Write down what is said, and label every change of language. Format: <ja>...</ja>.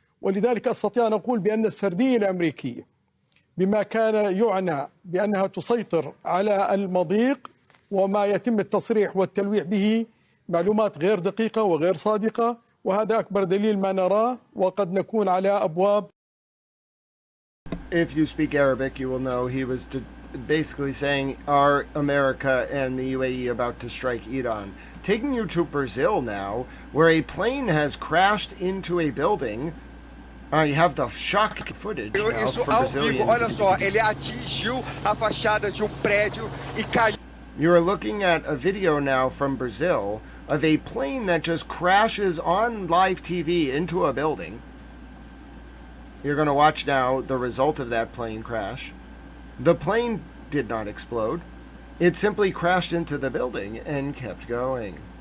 <ar>ولذلك أستطيع أن أقول بأن السردية الأمريكية بما كان يعنى بأنها تسيطر على المضيق وما يتم التصريح والتلويح به معلومات غير دقيقة وغير صادقة، وهذا أكبر دليل ما نراه، وقد نكون على أبواب.</ar> <en>If you speak Arabic, you will know he was basically saying, are America and the UAE about to strike Iran? Taking you to Brazil now, where a plane has crashed into a building. You have the shock footage now from Brazilians.</en> <pt>Olha só, ele atingiu a fachada de prédio e caiu.</pt> <en>You're looking at a video now from Brazil of a plane that just crashes on live TV into a building. You're going to watch now the result of that plane crash. The plane did not explode. It simply crashed into the building and kept going.</en>